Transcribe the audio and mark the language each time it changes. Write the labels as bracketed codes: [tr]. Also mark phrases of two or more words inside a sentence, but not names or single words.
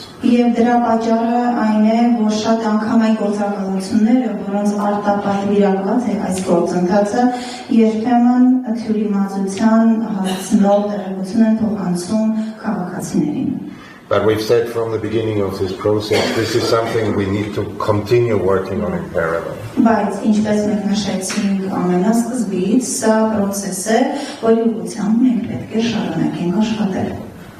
[hy] Եվ դրա պատճառը այն է, որ շատ անգամ այն գործակալությունները, որոնց արտապատվիրակված է այս գործընթացը, երբեմն թյուրիմացության հասցնող տեղեկություն են փոխանցում քաղաքացիներին։ [en] But we've said from the beginning of this process, this is something we need to continue working on in parallel. [hy] Բայց ինչպես մենք նշեցինք ամենասկզբից, սա process է, որի ուղղությամբ մենք պետք է շարունակենք աշխատել։